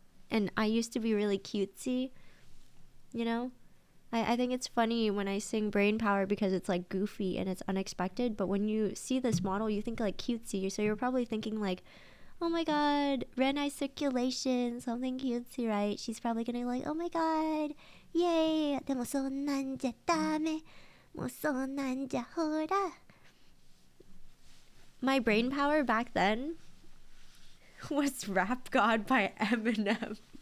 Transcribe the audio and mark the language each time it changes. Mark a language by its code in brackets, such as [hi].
[en] And I used to be really cutesy, I think it's funny when I sing brain power because it's like goofy and it's unexpected, but when you see this model, you think like cutesy, so you're probably thinking like, oh my god, red eye circulation, something cutesy, right? She's probably gonna like, oh my god, yay, [ja] でもそんなんじゃダメ、もうそんなんじゃほら. [en] My brain power back then was Rap God by Eminem.